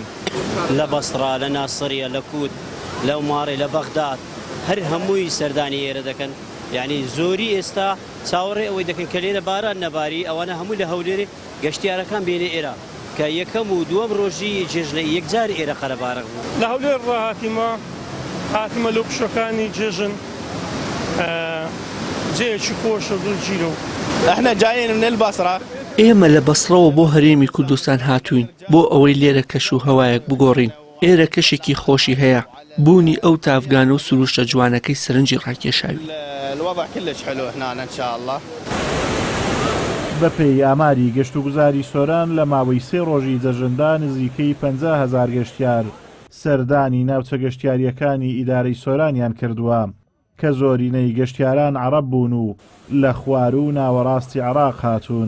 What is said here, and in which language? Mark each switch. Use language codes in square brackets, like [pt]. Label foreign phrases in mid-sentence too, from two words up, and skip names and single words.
[ckb] لە بەسڕا لە ناسریە لە کووت لە عوماڕی لە بەغداد هەر هەمووی سەردانی ئێرە دەکەن یعنی زۆری ئێستا چاوەڕێ ئەوەی دەکەن کە لێرە باران نەباری ئەوانە هەمووی لە هەولێرێ گەشتیارەکان بێنێ ئێرە کە یەکەم و دووەم ڕۆژی جێژنە یەکجار ئێرە قەرەبارق بوو لە هەولێر هاتیمە لەو پشەکانی جێژن جێیەکی خۆشە دڵگیرە و [ar] احنا جايين من البصرة. [ckb] ئێمە لە بەسڕەوە بۆ هەرێمی کوردستان هاتوین بۆ ئەوەی لێرە کەش و هەوایەک بگۆڕین. ئێرە کەشێکی خۆشی هەیە بوونی ئەو تافگان و سروشتە جوانەکەی سەرنجی ڕاکێشاوی. [ar] الوضع كلش حلو هنا ان شاء الله. [ckb] بەپێی ئاماری گەشت و گوزاری سۆران لە ماوەی 3 ڕۆژی جەژندا نزیکەی 50,000 گەشتیار سەردانی ناوچە گەشتیاریەکانی ئیدارەی سۆرانیان کردووە کە زۆرینەی گەشتیاران عەرەب بوون و لە خوار و ناوەڕاستی عێراق هاتوون.